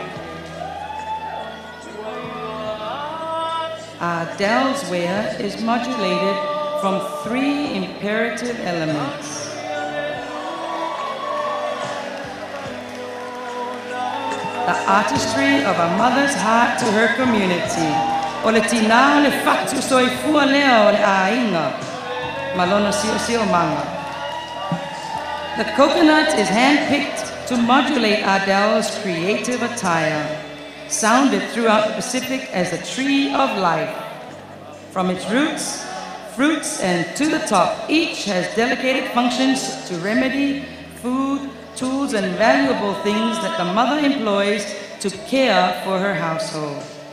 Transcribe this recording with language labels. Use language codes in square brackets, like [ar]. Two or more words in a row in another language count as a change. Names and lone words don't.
[en] Adele's wear is modulated from 3 imperative elements. The artistry of a mother's heart to her community. [sm] O le tina le fatu soifua leo le ainga. Malona sio manga. [en] The coconut is hand-picked to modulate Ardell's creative attire, sounded throughout the Pacific as the tree of life. From its roots, fruits, and to the top, each has delegated functions to remedy, food, tools, and valuable things that the mother employs to care for her household.